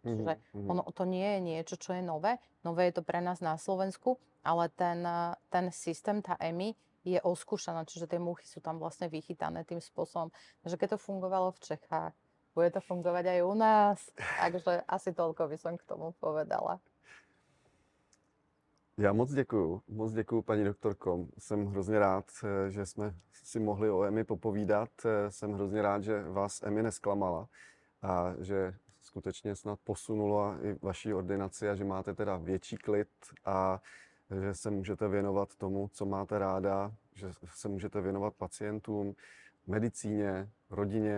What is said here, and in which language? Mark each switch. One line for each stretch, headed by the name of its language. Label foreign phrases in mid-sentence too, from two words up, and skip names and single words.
Slovak: Čiže ono to nie je niečo, čo je nové. Nové je to pre nás na Slovensku, ale ten systém, tá EMI je oskúšaná, čiže tie muchy sú tam vlastne vychytané tým spôsobom, že keď to fungovalo v Čechách, bude to fungovať aj u nás. Takže asi toľko by som k tomu povedala.
Czech: Já moc děkuju, paní doktorko. Jsem hrozně rád, že jsme si mohli o EMI popovídat. Jsem hrozně rád, že vás EMI nesklamala a že skutečně snad posunula i vaší ordinaci a že máte teda větší klid a že se můžete věnovat tomu, co máte ráda, že se můžete věnovat pacientům, medicíně, rodině.